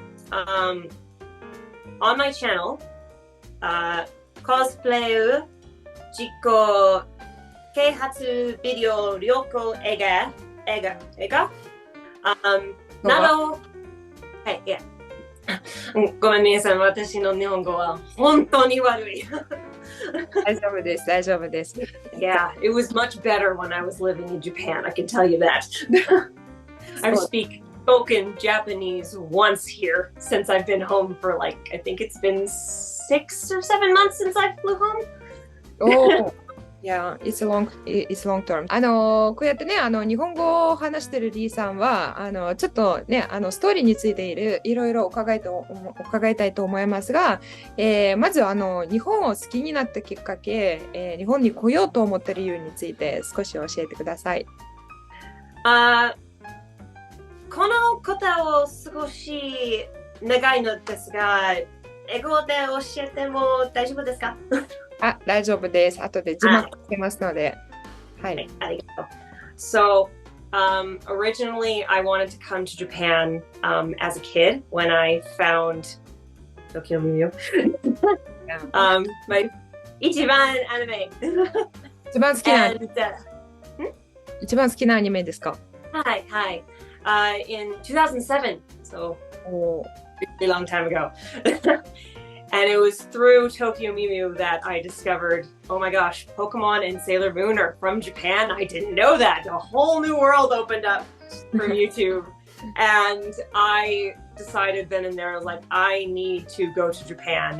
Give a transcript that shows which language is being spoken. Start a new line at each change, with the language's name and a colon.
English: on my channel,
Japanese: コスプレを自己啓発ビデオ旅行映画など、はい、いや。ごめん皆さん、私の日本語は本当に悪い。大丈夫です、大丈夫です。
English: Yeah, it was much better when I was living in Japan, I can tell you that. I've spoken Japanese once here since I've been home for I think it's been 6 or 7 months since I flew home. Oh.Yeah, it's long term.
Japanese: こうやってね、日本語を話してるリーさんは、ちょっとね、ストーリーについていろいろ伺いたいと思いますが、まず日本を好きになったきっかけ、日本に来ようと思った理由について少し教えてください。この答を少し長いのですが、英語で教えても大丈夫ですか？大丈夫です。後で字幕つけますので。はい。ありがとう。
English: So, originally I wanted to come to Japan as a kid when I found Tokyo Mew.
Japanese: My 一番アニメ。一番好きな一番好きなアニメですか？はい、はい。
English: in 2007, so a really long time ago. And it was through Tokyo Mew that I discovered, oh my gosh, Pokemon and Sailor Moon are from Japan. I didn't know that. A whole new world opened up from YouTube. And I decided then and there, I was like, I need to go to Japan.